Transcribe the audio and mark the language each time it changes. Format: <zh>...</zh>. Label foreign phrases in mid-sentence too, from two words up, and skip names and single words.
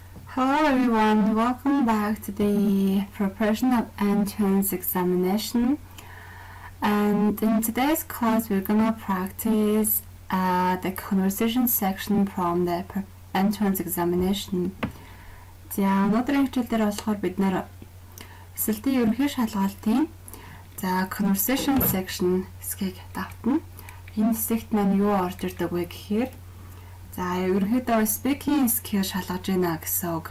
<en>Hello everyone, welcome back to the preparation of entrance examination. And in today's class, we're gonna practice the conversation section from the entrance examination.</en> <mn>За өнөөдрийн хичээлээр болохоор бид нэр эсэлтийн ерөнхий шалгалтын</mn> <en>conversation section</en> <mn>хэсгийг давтна. Энэ хэсэгт маань юу орж ирдэг вэ гэхээр ерөнхийдөө</mn> <en>speaking skill</en> <mn>шалгаж байна гэсэн үг.</mn>